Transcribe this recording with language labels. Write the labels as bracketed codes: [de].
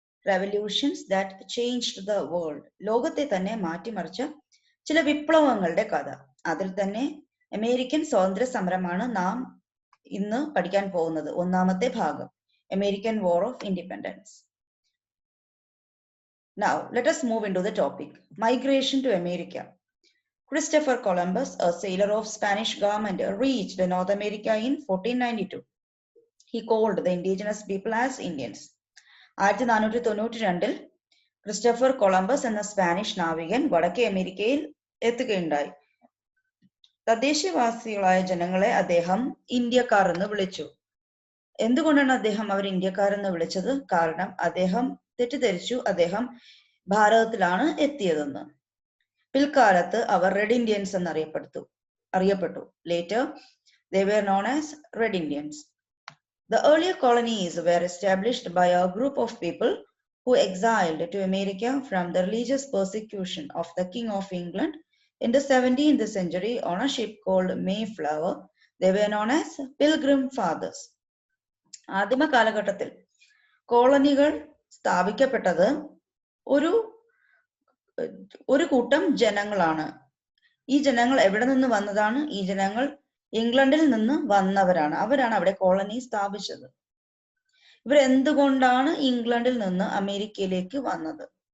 [en] Revolutions that changed the world. [ml] ലോകത്തെ തന്നെ മാറ്റിമറിച്ച ചില വിപ്ലവങ്ങളുടെ കഥ. അതിൽ തന്നെ അമേരിക്കൻ സ്വാതന്ത്ര്യ സമരമാണ് നാം ഇന്ന് പഠിക്കാൻ പോകുന്നത്. ഒന്നാമത്തെ ഭാഗം, American war of independence. [en] Now, let us move into the topic. Migration to America. Christopher Columbus, a sailor of Spanish government, reached North America in 1492. He called the indigenous people as Indians. [ml] 1492 Christopher Columbus എന്ന Spanish നാവികൻ വടക്കേ അമേരിക്കയിൽ എത്തുകയുണ്ടായി. തദ്ദേശവാസികളായ ജനങ്ങളെ അദ്ദേഹം ഇന്ത്യക്കാർ എന്ന് വിളിച്ചു. എന്തുകൊണ്ടാണ് അദ്ദേഹം അവർ ഇന്ത്യക്കാരെന്ന് വിളിച്ചത്? കാരണം അദ്ദേഹം തെറ്റിദ്ധരിച്ചു അദ്ദേഹം ഭാരതത്തിലാണ് എത്തിയതെന്ന്. പിൽക്കാലത്ത് അവർ റെഡ് ഇന്ത്യൻസ് എന്ന് അറിയപ്പെട്ടു. [en] Later, they were known as Red Indians. The earlier colonies were established by a group of people who exiled to America from the religious persecution of the King of England in the 17th century on a ship called Mayflower. They were known as Pilgrim Fathers. [ml] ആദിമ കാലഘട്ടത്തിൽ കോളനികൾ സ്ഥാപിക്കപ്പെട്ടത് ഒരു കൂട്ടം ജനങ്ങളാണ്. ഈ ജനങ്ങൾ എവിടെ നിന്ന് വന്നതാണ്? ഈ ജനങ്ങൾ ഇംഗ്ലണ്ടിൽ നിന്ന് വന്നവരാണ്. അവരാണ് അവിടെ കോളനി സ്ഥാപിച്ചത്. ഇവർ എന്തുകൊണ്ടാണ് ഇംഗ്ലണ്ടിൽ നിന്ന് അമേരിക്കയിലേക്ക് വന്നത്?